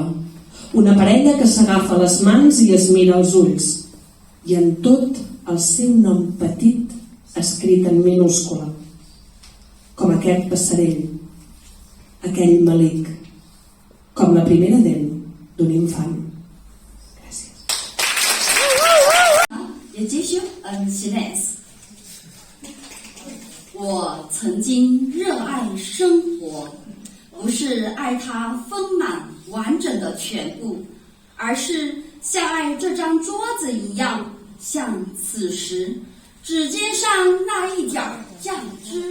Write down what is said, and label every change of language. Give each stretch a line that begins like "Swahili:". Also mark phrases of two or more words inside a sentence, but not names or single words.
Catalan: Una parella que s'agafa les mans i es mira als ulls, i en tot el seu nom petit escrit en minúscula, com aquest passerell, aquell melic, com la primera dent d'un infant. Gràcies.
Chinese: 也继续现在我曾经热爱生活，不是爱它丰满完整的全部，而是像爱这张桌子一样，像此时指尖上那一点酱汁。